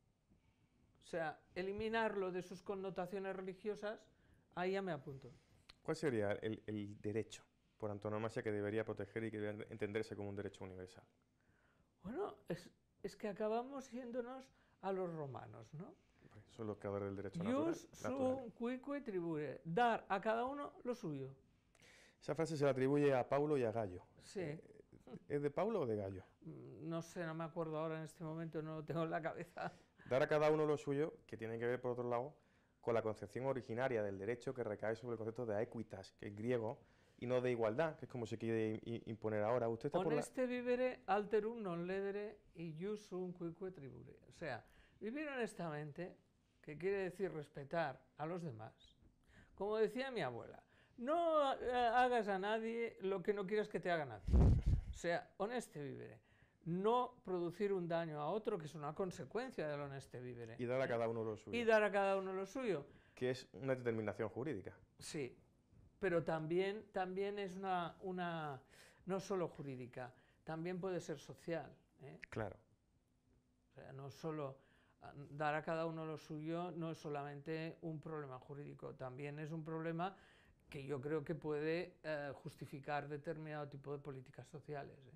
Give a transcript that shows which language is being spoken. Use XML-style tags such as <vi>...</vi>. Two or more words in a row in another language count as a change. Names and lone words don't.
<es>O sea, eliminarlo de sus connotaciones religiosas, ahí ya me apunto. ¿Cuál sería el derecho por antonomasia que debería proteger y que debe entenderse como un derecho universal? Bueno, es que acabamos yéndonos a los romanos, ¿no? Son los creadores del derecho Ius natural.</es> <la>sum cuique tribure,</la> <es>dar a cada uno lo suyo. Esa frase se la atribuye a Paulo y a Gallo. Sí. ¿Es de Paulo o de Gallo? No sé, no me acuerdo ahora en este momento, no lo tengo en la cabeza. Dar a cada uno lo suyo, que tiene que ver, por otro lado, con la concepción originaria del derecho que recae sobre el concepto de aequitas, que es griego, y no de igualdad, que es como se quiere imponer ahora. ¿Usted está por la...?</es> <la>Honeste vivere alterum non ledere y ius sum cuique tribure.</la> <es>O sea, vivir honestamente, que quiere decir respetar a los demás. Como decía mi abuela, no hagas a nadie lo que no quieras que te hagan a ti. O sea,</es> <la>honeste vivere.</la> <es>No producir un daño a otro, que es una consecuencia del</es> <la>honeste vivere.</la> <es>Y dar a cada uno lo suyo. Y dar a cada uno lo suyo. Que es una determinación jurídica. Sí, pero también es una no solo jurídica, también puede ser social. Claro. O sea, no solo dar a cada uno lo suyo no es solamente un problema jurídico, también es un problema que yo creo que puede justificar determinado tipo de políticas sociales.</es>